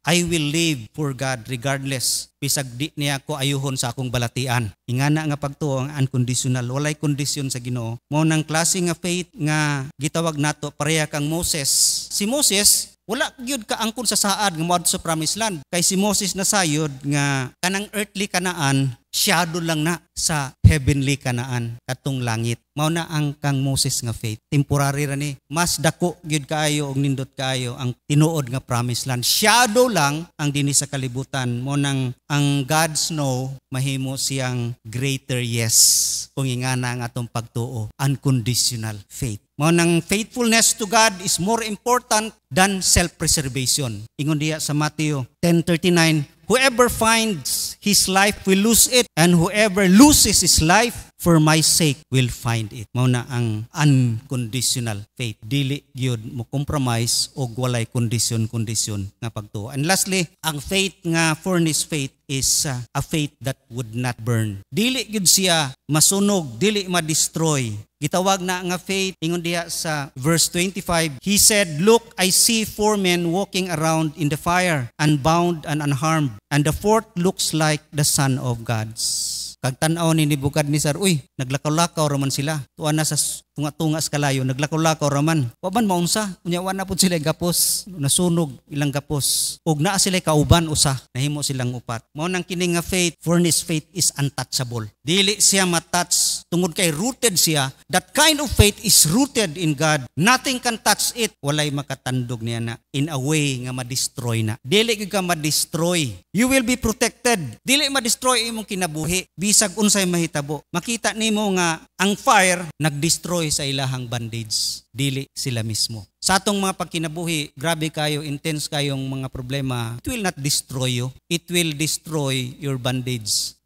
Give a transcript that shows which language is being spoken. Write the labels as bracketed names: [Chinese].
[English] I will live for God regardless. [Cebuano] Bisag di niya ko ayuhon sa akong balatian. Ingana nga pagtuo ang unconditional. Walay kondisyon sa Ginoo. Mao nang klase nga faith nga gitawag nato pareha kang Moses. Si Moses, wala gyud ka angkon sa saad nga moadto sa promised land. Kay si Moses nasayod nga kanang earthly Kanaan, shadow lang na sa heavenly Kanaan, katong langit. Mao na ang kang Moses nga faith. Temporary ra ni. Mas dako gyud kaayo og nindot kaayo ang tinuod nga promised land. Shadow lang ang dinhi sa kalibutan. Mao nang ang God's no mahimo siyang greater yes. Kung ingana ang atong pagtuo, unconditional faith. [English] Mao nang faithfulness to God is more important than self-preservation. Ingon diya sa Matthew 10:39, whoever finds his life will lose it, and whoever loses his life for my sake will find it. [Cebuano] Mao na ang unconditional faith. Dili gyud mo compromise og walay kondisyon nga pagtuo. [English] And lastly, ang faith nga furnace faith is a faith that would not burn. [Cebuano] Dili gyud siya masunog, dili ma-destroy. [English] Gitawag na nga faith, ingon diha sa verse 25, he said, look, I see 4 men walking around in the fire, unbound and unharmed, and the fourth looks like the Son of God. [Cebuano] Kag tan-aw ni Nebukadnezar, uy, naglakaw-lakaw raman sila. Tuwa na sa tunga-tunga sa kalayo, naglakaw-lakaw raman. Waban maunsa, unyawan na po sila gapos, nasunog ilang gapos. Ug naa sila kauban usa, nahimo silang upat. Mao nang kini nga faith, furnace faith is untouchable. Dili siya matouch tungod kay rooted siya. [English] That kind of faith is rooted in God. Nothing can touch it. Walay makatandog niya na in a way nga ma-destroy na. [Cebuano] Dili gyud ka ma-destroy. You will be protected. Dili ma-destroy imong kinabuhi. Bisag unsay mahitabo. Makita nimo nga ang fire nag-destroy sa ilahang bandage. Dili sila mismo. Sa atong mga pagkinabuhi, grabe kayo, intense kayong mga problema, it will not destroy you. [English] It will destroy your bandage.